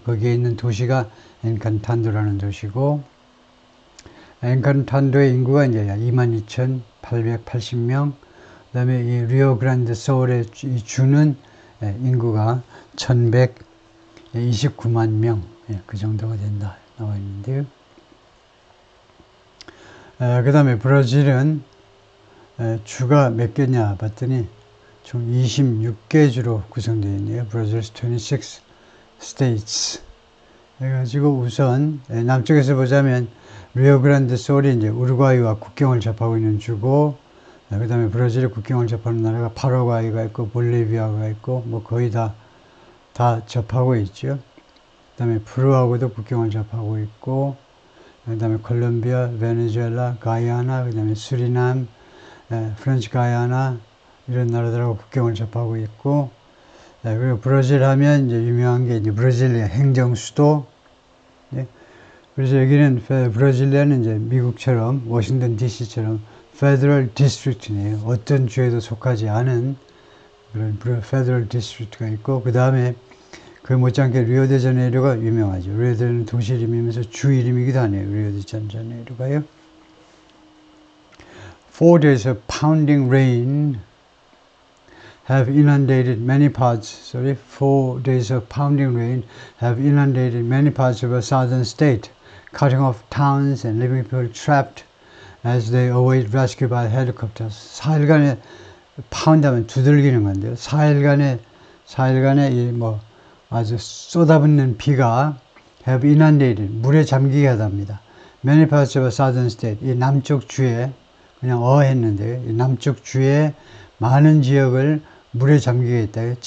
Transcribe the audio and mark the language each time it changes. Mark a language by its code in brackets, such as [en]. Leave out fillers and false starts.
[ko] 거기에 있는 도시가 엔칸탄도라는 도시고, 엔칸탄도의 인구가 이제 22,880명, 그 다음에 이 리오 그란데 솔의 이 주는 인구가 1,129만 명, 그 정도가 된다 나와 있는데요. 그 다음에 브라질은 주가 몇 개냐 봤더니 총 26개 주로 구성되어 있네요. [en] 브라질's 26 states. [ko] 그래가지고 우선 남쪽에서 보자면 리오 그란데 솔이 이제 우루과이와 국경을 접하고 있는 주고, 그 다음에 브라질의 국경을 접하는 나라가 파라과이가 있고 볼리비아가 있고 뭐 거의 다 접하고 있죠. 그 다음에 페루하고도 국경을 접하고 있고, 그 다음에 콜롬비아, 베네수엘라, 가이아나, 그 다음에 수리남, 프렌치 가이아나, 이런 나라들하고 국경을 접하고 있고, 그리고 브라질 하면 이제 유명한 게 이제 브라질리아 행정 수도. 그래서 여기는 브라질리아는 이제 미국처럼 워싱턴 DC처럼 페더럴 디스트릭트네요. 어떤 주에도 속하지 않은 그런 페더럴 디스트릭트가 있고, 그 다음에 그 못지않게 리오데자네이루가 유명하죠. 리오데자네이루 도시 이름이면서 주 이름이기도 하네요. 리오데자네이루가요. [en] 4 days of pounding rain have inundated many parts. 4 days of pounding rain have inundated many parts of a southern state, cutting off towns and leaving people trapped as they await rescue by helicopters. [ko] 4일간의 파운드하면 두들기는 건데요. 4일간의 이 뭐 아주 쏟아붓는 비가 [en] have inundated, [ko] 물에 잠기게 하답니다. [en] Many parts of a southern state, [ko] 이 남쪽 주에 그냥 했는데요. 이 남쪽 주에 많은 지역을 물에 잠기게 했다.